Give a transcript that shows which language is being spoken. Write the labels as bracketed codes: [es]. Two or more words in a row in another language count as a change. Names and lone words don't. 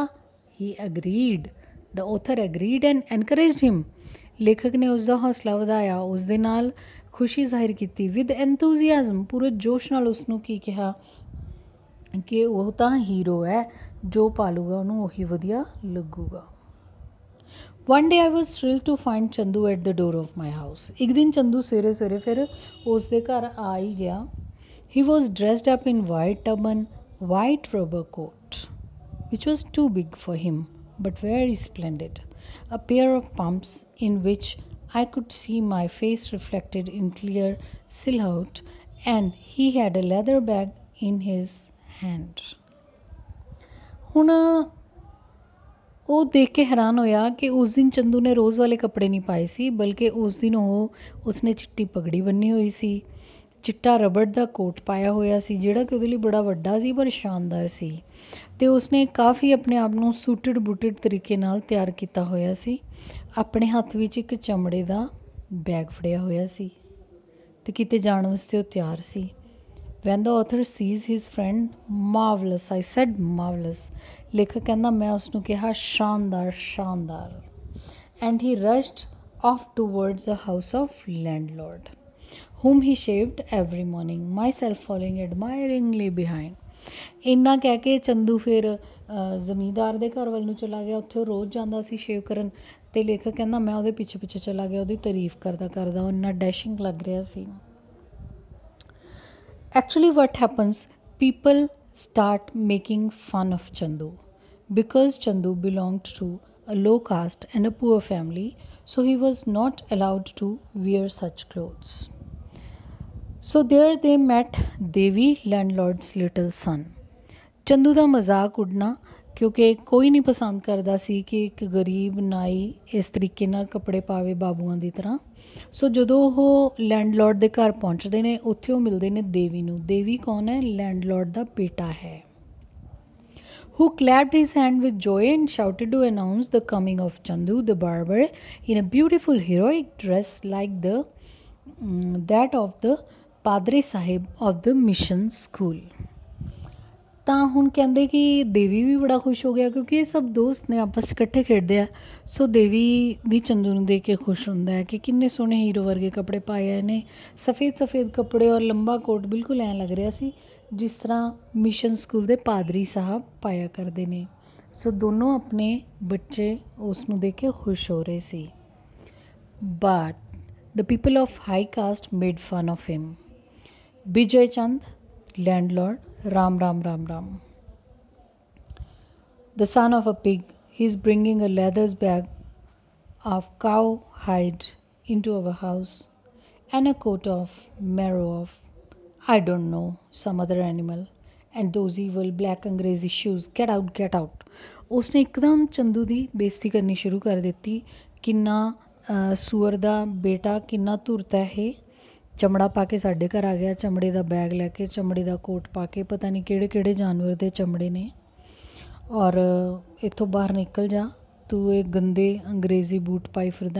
[en] he agreed, the author agreed and encouraged him. [pa] ਲੇਖਕ ਨੇ ਉਸ ਦਾ ਹੌਸਲਾ ਵਧਾਇਆ, ਉਸ ਦੇ ਨਾਲ ਖੁਸ਼ੀ ਜ਼ਾਹਿਰ ਕੀਤੀ। [en] with enthusiasm, [pa] ਪੂਰੇ ਜੋਸ਼ ਨਾਲ ਉਸਨੂੰ ਕੀ ਕਿਹਾ ਕਿ ਉਹ ਤਾਂ ਹੀਰੋ ਹੈ, ਜੋ ਪਾਲੂਗਾ ਉਹਨੂੰ ਉਹੀ ਵਧੀਆ ਲੱਗੂਗਾ। [en] One day I was thrilled to find Chandu at the door of my house। [pa] ਇੱਕ ਦਿਨ ਚੰਦੂ ਸਵੇਰੇ ਸਵੇਰੇ ਫਿਰ ਉਸ ਦੇ ਘਰ ਆ ਹੀ ਗਿਆ। [en] He was dressed up in white turban, white rubber coat, which was too big for him, but very splendid, a pair of pumps in which I could see my face reflected in clear silhouette, and he had a leather bag in his hand। [pa] ਹੁਣ ਉਹ ਦੇਖ ਕੇ ਹੈਰਾਨ ਹੋਇਆ ਕਿ ਉਸ ਦਿਨ ਚੰਦੂ ਨੇ ਰੋਜ਼ ਵਾਲੇ ਕੱਪੜੇ ਨਹੀਂ ਪਾਏ ਸੀ, ਬਲਕਿ ਉਸ ਦਿਨ ਉਸਨੇ ਚਿੱਟੀ ਪਗੜੀ ਬੰਨੀ ਹੋਈ ਸੀ, ਚਿੱਟਾ ਰਬੜ ਦਾ ਕੋਟ ਪਾਇਆ ਹੋਇਆ ਸੀ ਜਿਹੜਾ ਕਿ ਉਹਦੇ ਲਈ ਬੜਾ ਵੱਡਾ ਸੀ ਪਰ ਸ਼ਾਨਦਾਰ ਸੀ। ਅਤੇ ਉਸਨੇ ਕਾਫੀ ਆਪਣੇ ਆਪ ਨੂੰ ਸੂਟਡ ਬੂਟਡ ਤਰੀਕੇ ਨਾਲ ਤਿਆਰ ਕੀਤਾ ਹੋਇਆ ਸੀ। ਆਪਣੇ ਹੱਥ ਵਿੱਚ ਇੱਕ ਚਮੜੇ ਦਾ ਬੈਗ ਫੜਿਆ ਹੋਇਆ ਸੀ ਅਤੇ ਕਿਤੇ ਜਾਣ ਵਾਸਤੇ ਉਹ ਤਿਆਰ ਸੀ। [en] When the author sees his friend, marvelous, I said marvelous। [pa] ਲੇਖਕ ਕਹਿੰਦਾ ਮੈਂ ਉਸਨੂੰ ਕਿਹਾ ਸ਼ਾਨਦਾਰ ਸ਼ਾਨਦਾਰ। [en] And he rushed off towards the house of landlord, whom he shaved every morning, myself following admiringly behind। [pa] ਇੰਨਾ ਕਹਿ ਕੇ ਚੰਦੂ ਫਿਰ ਜ਼ਮੀਂਦਾਰ ਦੇ ਘਰ ਵੱਲ ਨੂੰ ਚਲਾ ਗਿਆ। ਉੱਥੇ ਉਹ ਰੋਜ਼ ਜਾਂਦਾ ਸੀ ਸ਼ੇਵ ਕਰਨ ਅਤੇ ਲੇਖਕ ਕਹਿੰਦਾ ਮੈਂ ਉਹਦੇ ਪਿੱਛੇ ਪਿੱਛੇ ਚਲਾ ਗਿਆ, ਉਹਦੀ ਤਾਰੀਫ ਕਰਦਾ ਕਰਦਾ। ਉਹ ਇੰਨਾ ਡੈਸ਼ਿੰਗ ਲੱਗ ਰਿਹਾ ਸੀ। [en] Actually what happens, people start making fun of Chandu Because Chandu belonged to a low caste and a poor family, so he was not allowed to wear such clothes. So there they met Devi, landlord's little son. [pa] ਚੰਦੂ ਦਾ ਮਜ਼ਾਕ ਉੱਡਣਾ ਕਿਉਂਕਿ ਕੋਈ ਨਹੀਂ ਪਸੰਦ ਕਰਦਾ ਸੀ ਕਿ ਇੱਕ ਗਰੀਬ ਨਾਈ ਇਸ ਤਰੀਕੇ ਨਾਲ ਕੱਪੜੇ ਪਾਵੇ ਬਾਬੂਆਂ ਦੀ ਤਰ੍ਹਾਂ। ਸੋ ਜਦੋਂ ਉਹ ਲੈਂਡਲੋਰਡ ਦੇ ਘਰ ਪਹੁੰਚਦੇ ਨੇ ਉੱਥੇ ਉਹ ਮਿਲਦੇ ਨੇ ਦੇਵੀ ਨੂੰ। ਦੇਵੀ ਕੌਣ ਹੈ? ਲੈਂਡਲੋਰਡ ਦਾ ਬੇਟਾ ਹੈ। Who clapped his hand with joy and shouted to announce the coming of Chandu the barber in a beautiful heroic dress like that of the Padre Sahib of the mission school। ਤਾਂ ਹੁਣ ਕਹਿੰਦੇ ਕਿ ਦੇਵੀ ਵੀ ਬੜਾ ਖੁਸ਼ ਹੋ ਗਿਆ ਕਿਉਂਕਿ ਇਹ ਸਭ ਦੋਸਤ ਨੇ ਆਪਸ 'ਚ ਇਕੱਠੇ ਖੇਡਦੇ ਆ। ਸੋ ਦੇਵੀ ਵੀ ਚੰਦੂ ਨੂੰ ਦੇਖ ਕੇ ਖੁਸ਼ ਹੁੰਦਾ ਹੈ ਕਿ ਕਿੰਨੇ ਸੋਹਣੇ ਹੀਰੋ ਵਰਗੇ ਕੱਪੜੇ ਪਾਏ ਆਏ ਨੇ। ਸਫੇਦ ਸਫੇਦ ਕੱਪੜੇ ਔਰ ਲੰਬਾ ਕੋਟ ਬਿਲਕੁਲ ਐਂ ਲੱਗ ਰਿਹਾ ਸੀ ਜਿਸ ਤਰ੍ਹਾਂ ਮਿਸ਼ਨ ਸਕੂਲ ਦੇ ਪਾਦਰੀ ਸਾਹਿਬ ਪਾਇਆ ਕਰਦੇ ਨੇ। ਸੋ ਦੋਨੋਂ ਆਪਣੇ ਬੱਚੇ ਉਸ ਨੂੰ ਦੇਖ ਕੇ ਖੁਸ਼ ਹੋ ਰਹੇ ਸੀ। [en] but the people of high caste made fun of him. ਵਿਜੇ ਚੰਦ, landlord, Ram Ram Ram Ram. The son of a pig, he is bringing a leather's bag of cow hide into our house and a coat of marrow of, I don't know, some other animal, and those evil black अंग्रेजी shoes. Get out, get out. [pa] ਉਸਨੇ ਏਕਦਮ ਚੰਦੂ ਦੀ ਬੇਇੱਜ਼ਤੀ ਕਰਨੀ ਸ਼ੁਰੂ ਕਰ ਦਿੱਤੀ। ਕਿੰਨਾ ਸੂਰ ਦਾ ਬੇਟਾ, ਕਿੰਨਾ ਧੁਰਤ ਹੈ ਇਹ। ਚਮੜਾ ਪਾ ਕੇ ਸਾਡੇ ਘਰ ਆ ਗਿਆ, ਚਮੜੇ ਦਾ ਬੈਗ ਲੈ ਕੇ, ਚਮੜੇ ਦਾ ਕੋਟ ਪਾ ਕੇ, ਪਤਾ ਨਹੀਂ ਕਿਹੜੇ ਕਿਹੜੇ ਜਾਨਵਰ ਦੇ ਚਮੜੇ ਨੇ। ਔਰ ਇੱਥੋਂ ਬਾਹਰ ਨਿਕਲ ਜਾ, ਤੂੰ ਇਹ ਗੰਦੇ ਅੰਗਰੇਜ਼ੀ ਬੂਟ ਪਾਈ ਫਿਰਦਾ।